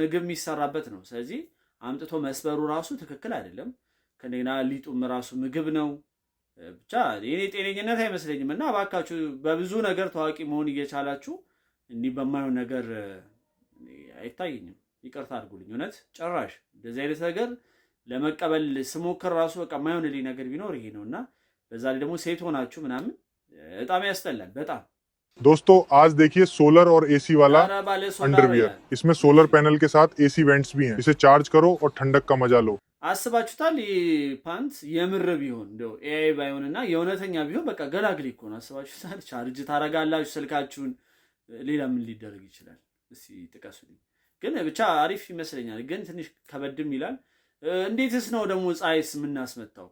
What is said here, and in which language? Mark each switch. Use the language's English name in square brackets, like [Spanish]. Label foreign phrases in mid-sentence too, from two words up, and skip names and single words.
[Amharic] ምግብ የሚሰራበት ነው። ስለዚህ አምጥቶ መስበሩ ራሱ ትክክል አይደለም። ከኔና ሊጡም ራሱ ምግብ ነው። ብቻ የኔ ጤነኝነት አይመስለኝም። እና እባካችሁ በብዙ ነገር ታዋቂ መሆን እየቻላችሁ እንዲህ በማይሆን ነገር አይታየኝም። ይቅርታ አድርጉልኝ። እውነት ጭራሽ እንደዚህ አይነት ነገር ለመቀበል ስሞክር ራሱ በቃ የማይሆንልኝ ነገር ቢኖር ይሄ ነውና በዛ ላይ ደግሞ ሴት ሆናችሁ ምናምን በጣም ያስጠላል በጣም። [Hindi] दोस्तों आज देखिए सोलर और एसी वाला अंडरवियर। इसमें सोलर पैनल के साथ एसी वेंट्स भी हैं। इसे चार्ज करो और ठंडक का मजा लो। [Amharic] አስባችሁታል? ፓንት የምር ቢሆን እንደው ኤአይ ባይሆንና የእውነተኛ ቢሆን በቃ ገላግሊ እኮ ነው። አስባችሁታል? ቻርጅ ታረጋላችሁ ስልካችሁን። ሌላ ምን ሊደረግ ይችላል? እስቲ ጥቀሱልኝ። ግን ብቻ አሪፍ ይመስለኛል። ግን ትንሽ ከበድም ይላል። እንዴትስ ነው ደግሞ ፀሐይስ የምናስመታው?